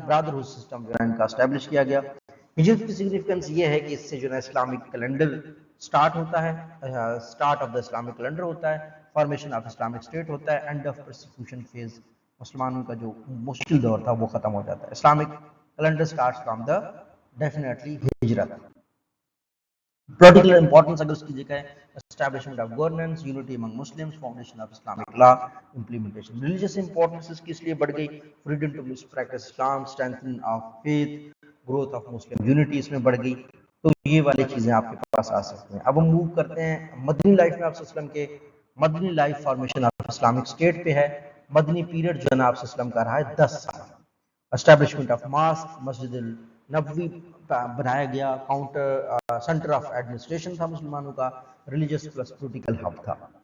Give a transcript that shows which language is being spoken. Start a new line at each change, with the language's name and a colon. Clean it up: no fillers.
Hindi: Brotherhood system जो है इनका एस्टैब्लिश किया गया. हिजरत की सिग्निफिकेंस ये है कि इससे जो है इस्लामिक कैलेंडर स्टार्ट होता है,
English: start of the Islamic calendar
Hindi: होता है, फॉर्मेशन ऑफ इस्लामिक स्टेट होता है,
English: end of persecution phase,
Hindi: मुसलमानों का जो मुश्किल दौर था वो ख़त्म हो जाता है.
English: Islamic calendar starts from the definitely हिजरत. Political importance
Hindi: अगर उसकी जगह है,
English: establishment of governance, unity among Muslims, foundation of Islamic law, implementation. Religious importance
Hindi: इसकी इसलिए बढ़ गई,
English: freedom to practice Islam, strengthening of faith, growth of Muslim unity इसमें बढ़ गई.
Hindi: तो ये वाली चीजें आपके पास आ सकती हैं. अब हम मूव करते हैं मदनी लाइफ में. आप वसल्लम के Madani life formation of Islamic state पे है. मदनी पीरियड जो है ना आप वसल्लम का रहा है 10 साल. एस्टैब्लिशमेंट ऑफ मास्क, मस्जिद नबवी बनाया गया, काउंटर सेंटर ऑफ एडमिनिस्ट्रेशन था मुसलमानों का,
English: religious plus political hub
Hindi: था.